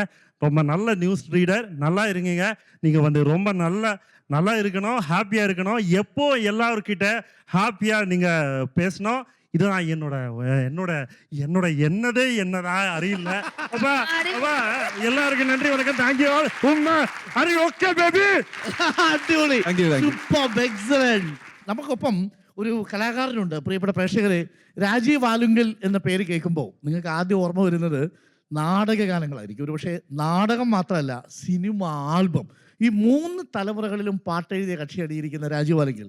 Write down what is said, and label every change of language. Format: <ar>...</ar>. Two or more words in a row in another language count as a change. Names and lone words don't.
<ta>ரொம்ப நல்ல நியூஸ் ரீடர். நல்லா இருக்கீங்க. நீங்க வந்து ரொம்ப நல்லா இருக்கணும், ஹாப்பியா இருக்கணும். எப்போ எல்லாருக்கிட்ட ஹாப்பியா நீங்க பேசணும். இதுதான் என்னோட என்னதா அறியல. அப்பா எல்லாருக்கும் நன்றி, வணக்கம். தேங்க்யூ.</ta> <en>okay baby.</en> <ml>അടിപൊളി.</ml> <en>super, excellent.</en> <ml>നമുക്കൊപ്പം ഒരു കലാകാരനുണ്ട്. പ്രിയപ്പെട്ട പ്രേക്ഷകരെ, രാജീവ് ആലുങ്കൽ എന്ന പേര് കേൾക്കുമ്പോൾ നിങ്ങൾക്ക് ആദ്യം ഓർമ്മ വരുന്നത് നാടകഗാനങ്ങളായിരിക്കും. ഒരു പക്ഷേ നാടകം മാത്രമല്ല, സിനിമ, ആൽബം, ഈ 3 തലമുറകളിലും പാട്ടെഴുതിയ കക്ഷിയാണ് ഇരിക്കുന്ന രാജീവ് ആലുങ്കൽ.</ml>